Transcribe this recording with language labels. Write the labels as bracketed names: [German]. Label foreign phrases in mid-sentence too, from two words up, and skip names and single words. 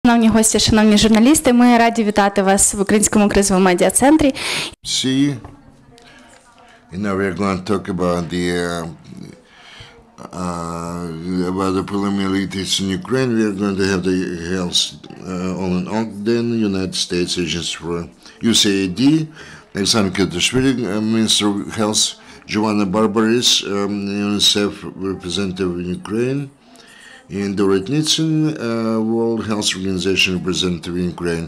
[Ukrainian] Шановні гості, шановні журналісти, ми раді вітати вас в Українському кризовому медіа-центрі. [English] See, and now we're going to talk about the preliminary tests in Ukraine. We are going to have the health in Ogden, United States Agency for USAID, Nitzan, Minister of Health, Giovanna, Barberis, UNICEF representative in Ukraine, and Dorit, Nitzan, World Health Organization representative in Ukraine.